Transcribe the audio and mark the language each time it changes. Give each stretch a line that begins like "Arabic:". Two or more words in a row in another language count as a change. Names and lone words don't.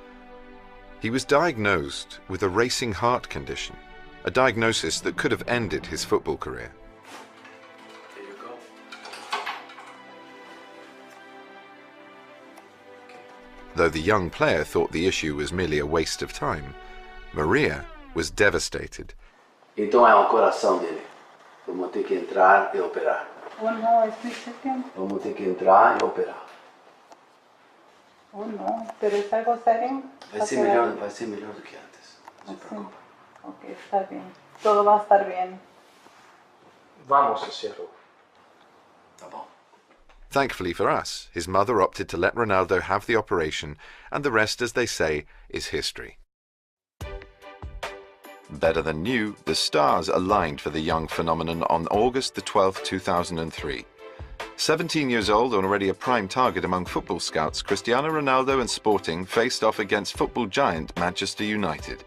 English: He was diagnosed with a racing heart condition, a diagnosis that could have ended his football career. There you go. Though the young player thought the issue was merely a waste of time, Maria was devastated.
Portuguese: Então é o coração dele. Vamos ter que entrar e operar.
Spanish: Oh no, es mi second.
Portuguese: Vamos ter que entrar e operar.
Spanish: Oh no, pero es algo serio.
Portuguese: Vai ser melhor do que antes. Não se preocupe.
Spanish: Ok, está bien. Todo va a estar bien. Vamos hacerlo.
Portuguese: Tá bom.
English: Thankfully for us, his mother opted to let Ronaldo have the operation, and the rest, as they say, is history. Better than new, the stars aligned for the young phenomenon on August the 12th, 2003. 17 years old and already a prime target among football scouts, Cristiano Ronaldo and Sporting faced off against football giant Manchester United.